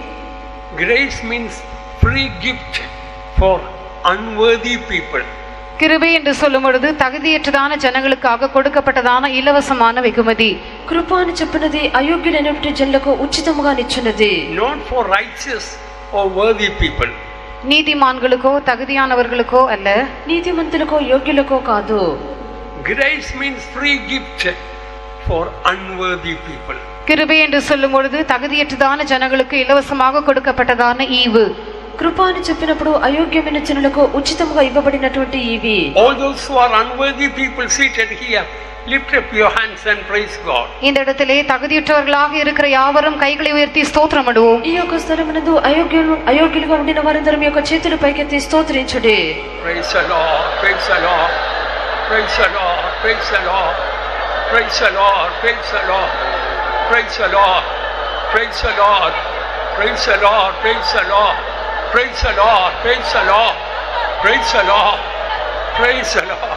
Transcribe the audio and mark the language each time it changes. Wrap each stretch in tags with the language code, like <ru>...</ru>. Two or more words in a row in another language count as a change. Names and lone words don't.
<en>Grace means free gift for unworthy people.</en> <ta>கிருபை என்று சொல்லும் பொழுது தகுதியற்றதான ஜனங்களுக்காக கொடுக்கப்பட்டதான இலவசமான வெகுமதி.</ta> <te>కృప అని చెప్పినది అయోగ్యులైనటువంటి జనులకు ఉచితముగా నిచ్చున్నది.</te> <en>Not for righteous or worthy people.</en> <ta>நீதிமான்களுக்கோ தகுதியானவர்களுக்கோ அல்ல,</ta> <te>నీతిమంతులకో యోగ్యులకో కాదు.</te> <en>Grace means free gift for unworthy people.</en> <ta>கிருபை என்று சொல்லும் பொழுது தகுதியற்றதான ஜனங்களுக்கு இலவசமாக கொடுக்கப்பட்டதான ஈவு.</ta> <te>కృప అని చెప్పినప్పుడు అయోగ్యమైన జనులకు ఉచితముగా ఇవ్వబడినటువంటి ఇవి.</te> <en>All those who are unworthy people seated here, lift up your hands and praise God.</en> <ta>இந்த இடத்திலே தகுதியற்றவர்களாக இருக்கிற யாவரும் கைகளை உயர்த்தி ஸ்தோத்திரமிடுவோம்.</ta> <te>ఈ యొక్క స్థలమునందు అయోగ్యులుగా ఉండిన వారందరం యొక్క చేతులు పైకెత్తి స్తోత్రించుడి.</te> <en>Praise the Lord, praise the Lord, praise the Lord, praise the Lord, praise the Lord, praise the Lord, praise the Lord, praise the Lord, praise the Lord, praise the Lord, praise the Lord, praise the Lord, praise the Lord, Praise the Lord.</en>